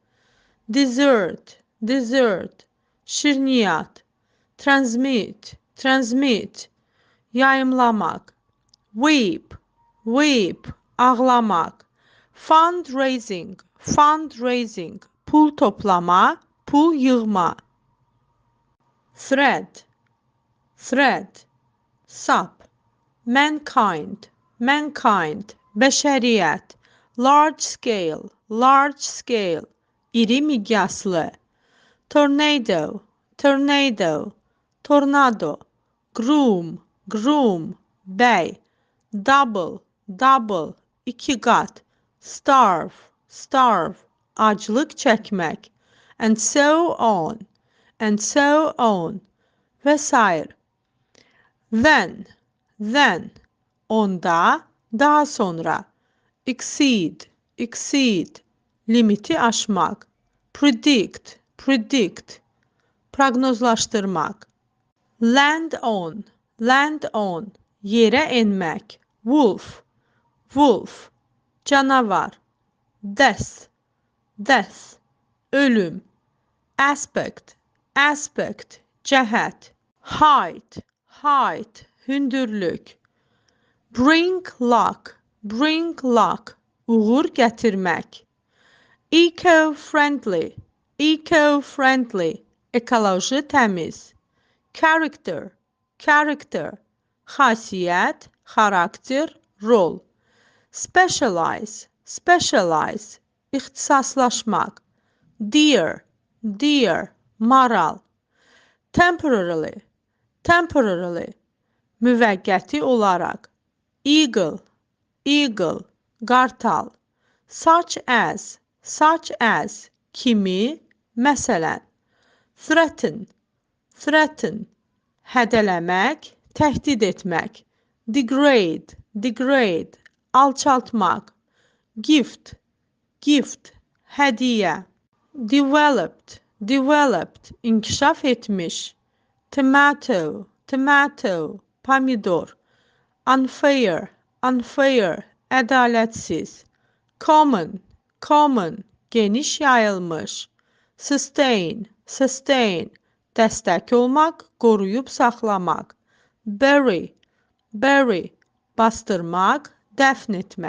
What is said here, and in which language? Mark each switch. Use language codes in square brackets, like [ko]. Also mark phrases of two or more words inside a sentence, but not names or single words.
[en] dessert, dessert, şirniyyat, transmit, transmit, yayımlamaq, weep, weep, ağlamaq, fundraising, fundraising, [az] pul toplama, pul yığma, [en] thread, thread, sap, mankind, mankind, bəşəriyyət, large scale, large scale, [az] iri miqyaslı, [en] tornado, tornado, tornado, groom, groom, bəy, double, double, [az] iki qat, [en] starve, starve, [az] aclıq çəkmək, [en] and so on, [az] və s. Then, onda, daha sonra, [en] exceed, exceed, [az] limiti [en] aşmaq, predict, predict, proqnozlaşdırmaq, land on, [az] yerə enmək, [en] wolf, wolf, canavar, death, death, ölüm, aspect, aspect, cəhət, height, height, hündürlük, bring luck, [az] uğur gətirmək, eco-friendly, ekoloji təmiz, character, xasiyyət, xarakter, rol, specialize, ixtisaslaşmaq, deer, maral, temporarily, müvəqqəti olaraq, eagle, qartal, [en] such as, [az] kimi, məsələn, threaten, hədələmək, təhdid etmək, degrade, alçaltmaq, gift, hədiyyə, [en] developed, developed, [az] inkişaf etmiş. [en] Tomato, tomato, pomidor. Unfair, unfair, ədalətsiz. Common, common, [az] geniş yayılmış. [en] Sustain, sustain, [az] dəstək olmaq, qoruyub saxlamaq. [en] Bury, bury, [az] bastırmaq, dəfn etmək.